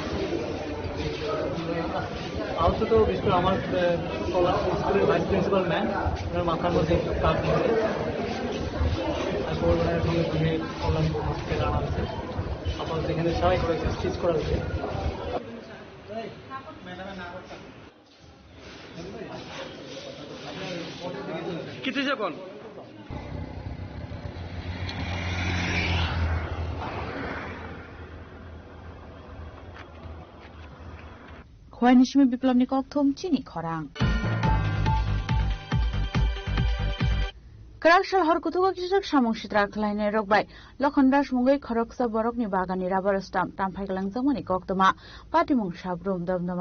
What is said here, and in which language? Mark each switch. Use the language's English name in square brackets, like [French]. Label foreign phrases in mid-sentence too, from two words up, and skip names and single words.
[Bangla] আহত তো বিশেষ করে আমার স্কুলের [English] vice principal [Bangla] ম্যাম ওনার মাথার মধ্যে কাজ করে তারপর ওনার সঙ্গে সঙ্গে কল্যাণ হসপিটালে আনা হয়েছে আপাতত এখানে সবাই করেছে স্টিচ করা হয়েছে কিছু যখন [Kok Borok] Khwainishmi biplobni kokthum chini khorang. Karakshal horkutugo kishak samung shitrak thlaine rokbai lokhondas mungai khoroksa borokni bagani [English] rabar stamp [Kok Borok] tamphai langzamani koktoma patimung sabrum damdama